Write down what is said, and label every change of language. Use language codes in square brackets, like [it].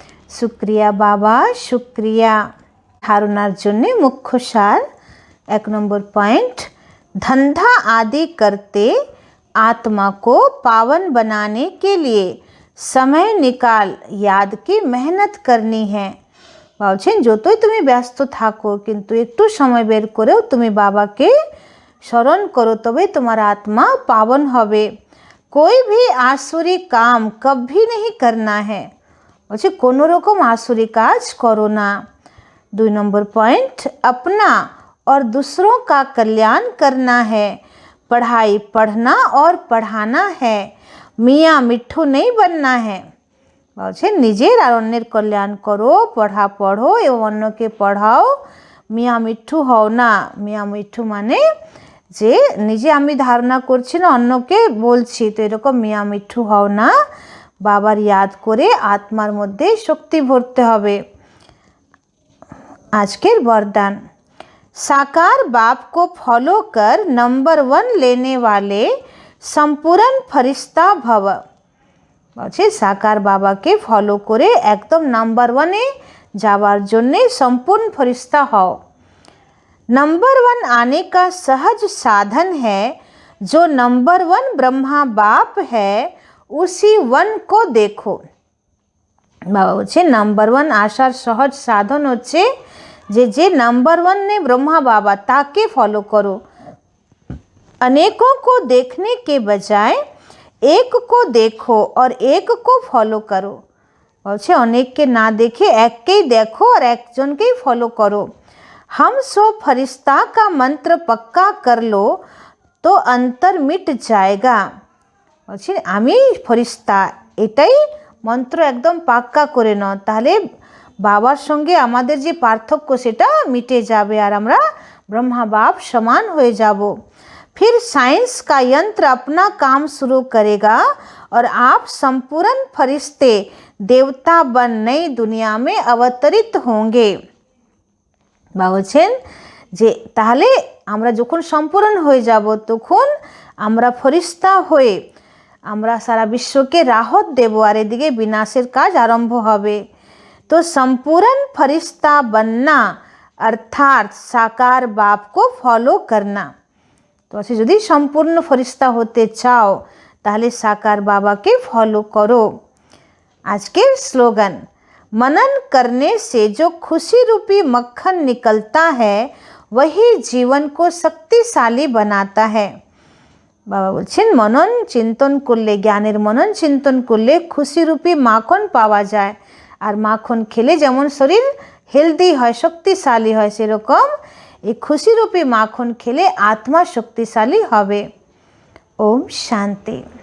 [hi] शुक्रिया बाबा शुक्रिया। [bn] ধারণার জন্য মুখ্য সার 1 নম্বর পয়েंट, [hi] धंधा आदि करते आत्मा को पावन बनाने के लिए समय निकाल याद की मेहनत करनी है। [bn] বলছেন যতই তুমি ব্যস্ত থাকো কিন্তু একটু সময় বের করেও তুমি বাবাকে স্মরণ করো, তবে তোমার আত্মা পাবন হবে। [hi] कोई भी आसुरी काम कभी नहीं करना है, [bn] বলছে কোনো রকম आसुरी কাজ করো না। [hi] 2 নম্বর पॉइंट, अपना और दूसरों का कल्याण करना है। पढ़ाई पढ़ना और पढ़ाना है, मियाँ मिट्ठू नहीं बनना है। [bn] বলছে নিজের আর অন্যের কল্যাণ করো, পড়া পড়ো এবং অন্যকে পড়াও, মিয়া মিঠু হও না। মিয়া মিঠু মানে যে নিজে আমি ধারণা করছি না, অন্যকে বলছি, তো এরকম মিয়া মিঠু হও না। বাবার ইয়াদ করে আত্মার মধ্যে শক্তি ভরতে হবে। আজকের [hi] वरदान, साकार बाप को फॉलो कर नंबर 1 लेने वाले संपूर्ण फरिश्ता भव। [bn] বলছে সাকার বাবাকে ফলো করে একদম নাম্বার 1-এ যাওয়ার জন্যে সম্পূর্ণ ফরিস্তা হও। [hi] नंबर 1 आने का सहज साधन है। जो नंबर 1 ब्रह्मा बाप है उसी 1 को देखो। [bn] বাবা বলছে নাম্বার 1 আসার সহজ সাধন হচ্ছে যে [hi] नंबर 1 ने ब्रह्मा बाबा ताके फॉलो करो। अनेकों को देखने के बजाय एक को देखो और एक को फॉलो करो। [bn] বলছে অনেককে না দেখে এককেই দেখো আর একজনকেই ফলো করো। [hi] हम सो फरिश्ता का मंत्र पक्का कर लो तो अंतर मिट जाएगा। [bn] বলছে আমি ফরিস্তা, এটাই মন্ত্র একদম পাক্কা করে নাও, তাহলে বাবার সঙ্গে আমাদের যে পার্থক্য সেটা মিটে যাবে আর আমরা ব্রহ্মা বাপ সমান হয়ে যাব। [hi] फिर साइंस का यंत्र अपना काम शुरू करेगा और आप संपूर्ण फरिश्ते देवता बन नई दुनिया में अवतरित होंगे। [bn] বলছেন যে তাহলে আমরা যখন সম্পূর্ণ হয়ে যাব তখন আমরা ফরিস্তা হয়ে আমরা সারা বিশ্বকে রাহত দেব আর এদিকে বিনাশের কাজ আরম্ভ হবে। [hi] তো संपूर्ण फरिश्ता बनना अर्थात साकार बाप को फॉलो करना। [bn] তো আছে যদি সম্পূর্ণ ফরিস্তা হতে চাও তাহলে সাকার বাবাকে ফলো করো। আজকের স্লোগান, [hi] मनन करने से जो खुशी रूपी मक्खन निकलता है वही जीवन को शक्तिशाली बनाता है। [bn] বাবা বলছেন মনন চিন্তন করলে, জ্ঞানের মনন চিন্তন করলে খুশি রূপী মাখন পাওয়া যায়, আর মাখন খেলে যেমন শরীর হেলদি হয়, শক্তিশালী হয়, সেরকম এই খুশি রূপী মাখন খেলে আত্মা শক্তিশালী হবে। ওম শান্তি।